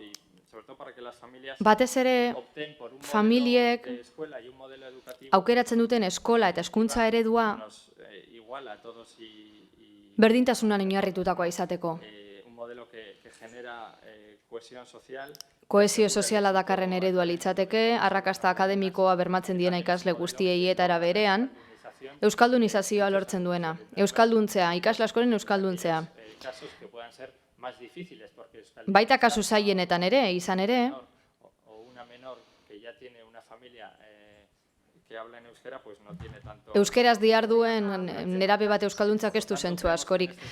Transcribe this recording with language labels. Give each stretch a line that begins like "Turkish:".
Spanish: Y sobre todo para que las familias
Basque: Batez ere,
Spanish: opten por un modelo
Basque: familiek
Spanish: de escuela y un modelo educativo
Basque: aukeratzen duten eskola eta hezkuntza eredua
Spanish: nos iguala a todos y
Basque: berdintasunan oinarritutakoa izateko.
Spanish: un modelo que genera cohesión social.
Basque: Kohesio soziala dakarren eredua litzateke, arrakasta akademikoa bermatzen diena ikasle guztiei eta era berean, euskaldunizazioa lortzen duena. Euskalduntzea, ikasle askoren euskalduntzea.
Spanish: Casos que puedan ser más difíciles porque
Basque: Baita kasu zailenetan ere, izan ere,
Spanish: o una menor que ya tiene una familia que habla en euskera, pues no tiene tanto.
Basque: euskeraz diharduen nerabe bat euskalduntzak ez du zentzu askorik.